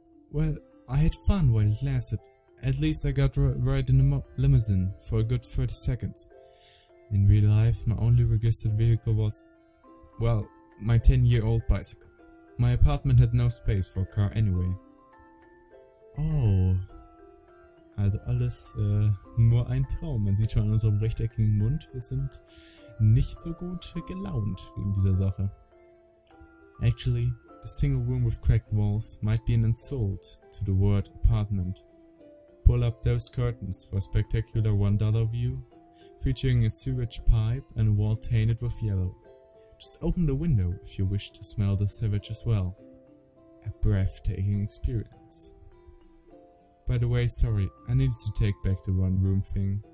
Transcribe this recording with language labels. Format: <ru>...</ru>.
<en>Well, I had fun while it lasted. At least I got right in the limousine for a good 30 seconds. In real life, my only registered vehicle was, well, my 10-year-old bicycle. My apartment had no space for a car anyway. Oh.</en> <de>Also alles nur ein Traum. Man sieht schon an unserem rechteckigen Mund, wir sind nicht so gut gelaunt wegen dieser Sache.</de> <en>Actually, the single room with cracked walls might be an insult to the word apartment. Pull up those curtains for a spectacular $1 view, featuring a sewage pipe and a wall tainted with yellow. Just open the window if you wish to smell the sewage as well. A breathtaking experience. By the way, sorry, I needed to take back the one room thing.</en>